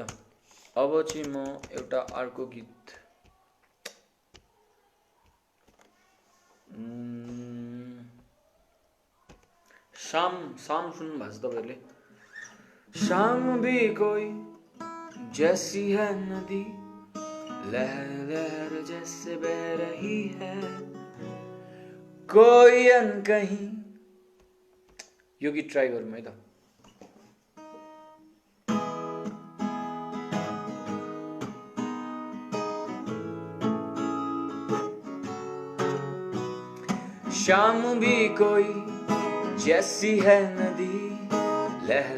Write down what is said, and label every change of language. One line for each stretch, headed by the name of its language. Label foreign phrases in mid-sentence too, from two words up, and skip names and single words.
Nepali: अब चाहिँ म एउटा अर्को गीत शाम सुन्नु भएको छ तपाईहरुले।
Hindi: शाम भी कोई जैसी है नदी लहर लहर जैसे बह रही है कोई अनकहीं।
Nepali: यो गीत ट्राई गरौँ है त।
Hindi: शाम भी कोई जैसी है नदी लहर